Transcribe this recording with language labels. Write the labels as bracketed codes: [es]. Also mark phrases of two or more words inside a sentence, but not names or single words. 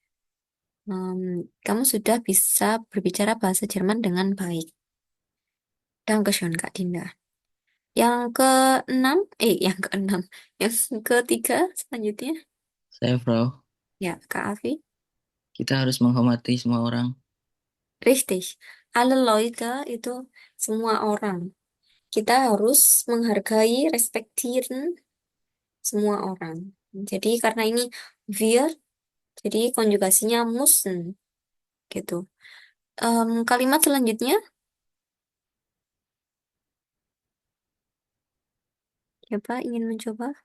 [id] Kamu sudah bisa berbicara bahasa Jerman dengan baik. Dankeschön, Kak Dinda. Yang keenam, yang keenam, yang ketiga selanjutnya, Saya, Bro, ya Kak Afi. kita harus menghormati semua orang. [de] Richtig. Alle Leute [id] itu semua orang. Kita harus menghargai, respektieren semua orang. Jadi karena ini wir, jadi konjugasinya müssen gitu. Kalimat selanjutnya, siapa ingin mencoba?